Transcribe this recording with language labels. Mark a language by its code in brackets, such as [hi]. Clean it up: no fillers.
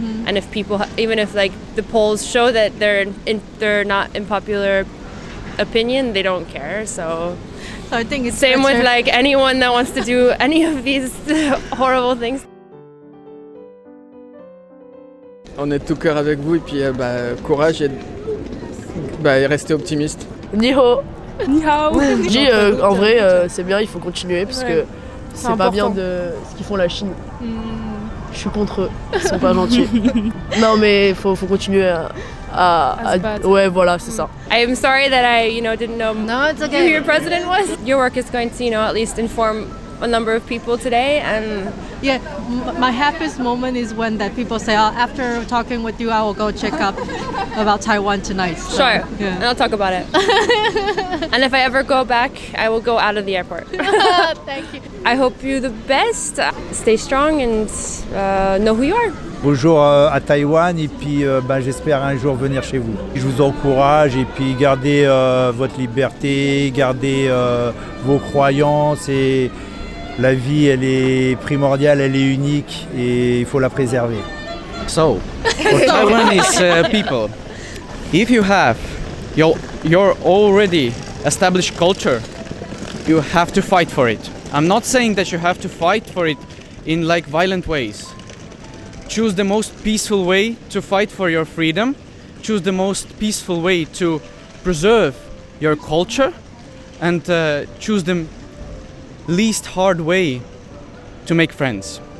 [en] And if people even if like the polls show that they're not in popular opinion, they don't care. So I think it's same better. with like anyone that wants to do any of these horrible things. [fr] On est de tout cœur avec vous et puis courage et rester optimiste. [zh] Ni hao. Ni hao. [fr] En vrai, c'est bien, il faut continuer parce que c'est pas bien de ce qu'ils font la Chine. Je suis contre eux, ils sont pas gentils. Non mais faut continuer à ouais voilà c'est ça. [en] I'm sorry that I didn't know who your president was. Your work is going to at least inform a number of people today, and yeah, my happiest moment is when that people say, oh, after talking with you, I will go check up about Taiwan tonight. So, sure, yeah. And I'll talk about it. And if I ever go back, I will go out of the airport. Thank you. I hope you the best. Stay strong and know who you are. [fr] Bonjour à Taïwan et puis j'espère un jour venir chez vous. Je vous encourage et puis gardez votre liberté, gardez vos croyances et la vie elle est primordiale, elle est unique et il faut la préserver. [en] So, for Taiwanese people, if you have your already established culture, you have to fight for it. I'm not saying that you have to fight for it in like violent ways. Choose the most peaceful way to fight for your freedom. Choose the most peaceful way to preserve your culture, and choose the least hard way to make friends.